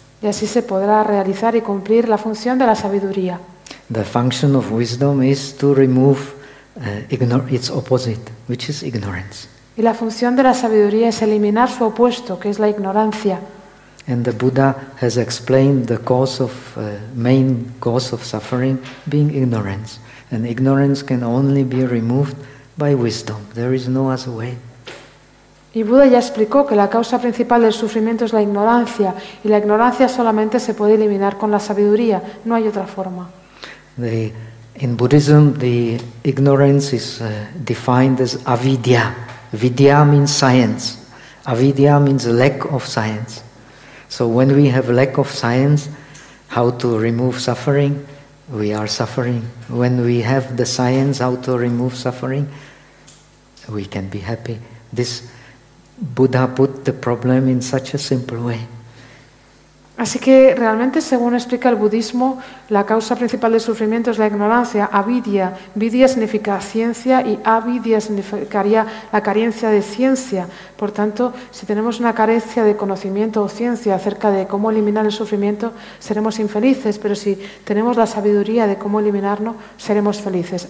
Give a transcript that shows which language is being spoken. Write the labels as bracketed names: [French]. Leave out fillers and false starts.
[Spanish] Y así se podrá realizar y cumplir la función de la sabiduría. [English] The function of wisdom is to remove its opposite, which is ignorance. [Spanish] Y la función de la sabiduría es eliminar su opuesto, que es la ignorancia. [English] And the Buddha has explained the cause of main cause of suffering being ignorance, and ignorance can only be removed by wisdom. There is no other way. [Spanish] Y Buda ya explicó que la causa principal del sufrimiento es la ignorancia, y la ignorancia solamente se puede eliminar con la sabiduría. No hay otra forma. [English] In Buddhism, the ignorance is defined as avidya. Vidya means science. Avidya means lack of science. So when we have lack of science, how to remove suffering, we are suffering. When we have the science how to remove suffering, we can be happy. This Buddha put the problem in such a simple way. [Spanish] Así que realmente, según explica el budismo, la causa principal del sufrimiento es la ignorancia, avidya. Vidya significa ciencia y avidya significaría la carencia de ciencia. Por tanto, si tenemos una carencia de conocimiento o ciencia acerca de cómo eliminar el sufrimiento, seremos infelices, pero si tenemos la sabiduría de cómo eliminarlo, seremos felices.